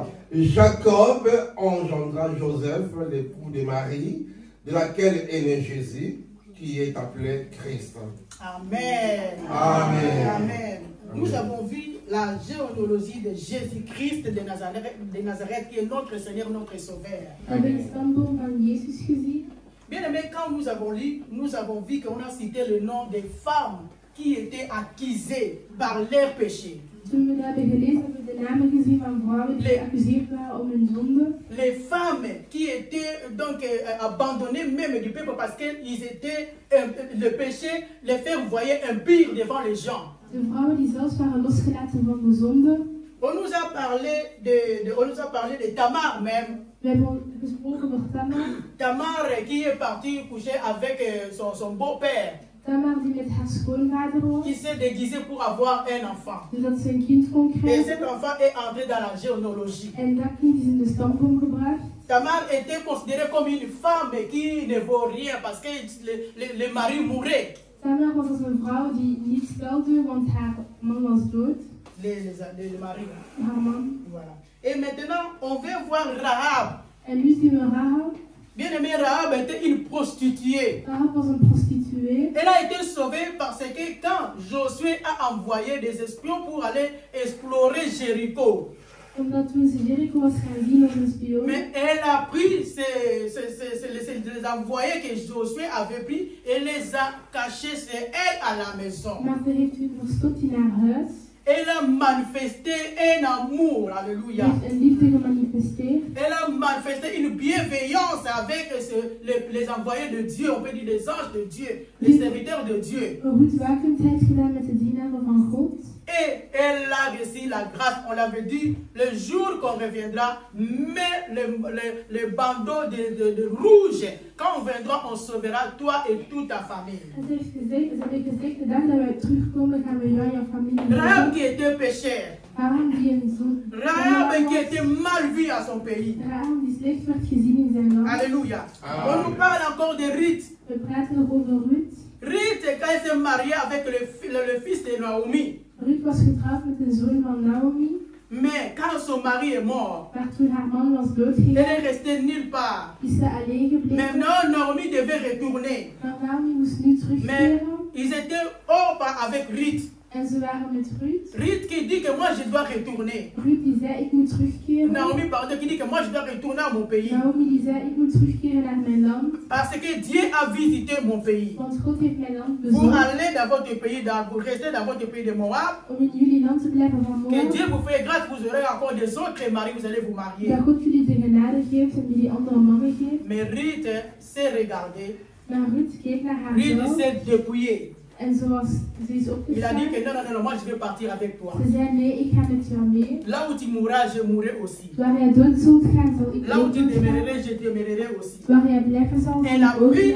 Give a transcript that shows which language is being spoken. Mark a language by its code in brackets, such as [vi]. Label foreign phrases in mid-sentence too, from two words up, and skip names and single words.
[fr] Jacob engendra Joseph, l'époux de Marie, de laquelle est né Jésus, qui est appelé Christ. Amen. Amen. Amen. Nous avons vu la généalogie de Jésus-Christ de Nazareth, qui est notre Seigneur, notre Sauveur. [nl] We hebben de stamboom van Jezus gezien. [fr] Bien aimé, quand nous avons lu, nous avons vu qu'on a cité le nom des femmes qui étaient accusées par leurs péchés. [nl] Toen we dat hebben gelezen, hebben we de namen gezien van vrouwen die geaccuseerd waren om hun zonde. [fr] Les femmes qui étaient donc abandonnées même du peuple parce qu'ils étaient, le péché les fait voyer impurs devant les gens. [nl] De vrouwen die zelfs waren losgelaten van de zonde. [fr] nous a parlé de Tamar même. [nl] We hebben gesproken over Tamar. [fr] Tamar qui est partie coucher avec son beau-père. [nl] Tamar die met haar schoonvader was. [fr] Qui s'est déguisé pour avoir un enfant. [nl] Zodat ze een kind kon [fr] Et [nl] krijgen. [fr] cet enfant est entré dans la généalogie. [nl] En dat kind is in de stamboom gebracht. [fr] Tamar était considérée comme une femme qui ne vaut rien parce que le mari mourait. [nl] Tamar was als een vrouw die niets telde, want haar man was dood. [fr] Le mari. [nl] Haar man. [fr] Voilà. Et maintenant, on veut voir Rahab. [nl] En nu zien we Rahab. [fr] Bien aimé, Rahab était une prostituée. [nl] Rahab was een prostituee. [fr] Elle a été sauvée parce que quand Josué a envoyé des espions pour aller explorer Jéricho, [nl] Omdat toen ze Jericho was gaan zien als een spion. [fr] mais elle a pris les envoyés que Josué avait pris et les a cachés chez elle à la maison. [nl] Maar ze heeft u verstopt in haar huis. [fr] Elle a manifesté un amour, alléluia. [nl] Ze heeft een liefde gemanifesteerd. [fr] Elle a manifesté une bienveillance avec les envoyés de Dieu, on peut dire les anges de Dieu, les serviteurs de Dieu. [nl] Een goedwakendheid gedaan met de dienaren van God. [fr] Et elle a reçu la grâce, on l'avait dit, le jour qu'on reviendra, mais le bandeau de rouge, quand on viendra, on sauvera toi et toute ta famille. [nl] En ze hebben gezegd, de dag dat wij terugkomen, gaan we jou en jouw familie [fr] Rahab [nl] redden. [fr] qui était pécheur, [nl] Rahab die een zoon. [fr] Rahab qui était mal vu à son pays. [nl] Rahab die slecht werd gezien in zijn land. [fr] Alléluia. Amen. On nous parle encore de Ruth. [nl] We praten nog over Ruth. [fr] Ruth, quand elle s'est mariée avec le fils de Naomi, [nl] Ruth was getrouwd met de zoon van Naomi. [fr] mais quand son mari est mort, [nl] Maar toen haar man was [fr] elle [nl] doodgegaan, [fr] est restée nulle part. [nl] is ze alleen gebleven. [fr] Maintenant, Naomi devait retourner. [nl] Maar Naomi moest nu [fr] Mais [nl] terugkeren. [fr] ils étaient hors avec Ruth. [nl] En ze waren met Ruth. [fr] Ruth qui dit que moi je dois retourner. [nl] Ruth die zei, ik moet terugkeren. [fr] Naomi pardon, qui dit que moi je dois retourner à mon pays. [nl] Naomi die zei, ik moet terugkeren naar mijn land. [fr] Parce que Dieu a visité mon pays. [nl] Want God heeft mijn land [fr] Pour [nl] bezocht. [fr] aller dans votre pays, pour rester dans votre pays de Moab. [nl] Om in jullie land te blijven van [fr] Que [nl] Moab. [fr] Dieu vous fait grâce, vous aurez encore des autres maris, vous allez vous marier. [nl] Dat God jullie de genade geeft en jullie andere mannen geeft. [fr] Mais Ruth s'est regardée. [nl] Maar Ruth keek naar haar [fr] Ruth [nl] vrouw. [fr] s'est dépouillée. [nl] En ze is [fr] Il a [nl] opgestaan. [fr] dit que non, moi je vais partir avec toi. [nl] Ze zei, nee, ik ga met jou mee. [fr] Là où tu mourras, je mourrai aussi. [nl] Waar jij dood zult gaan, zal ik [fr] Là où [nl] ook [fr] tu [nl] dood gaan. [fr] demeurerais, je demeurerai aussi. [nl] Waar jij blijven zal, zal [fr] Elle a [nl] ik ook [fr] pris la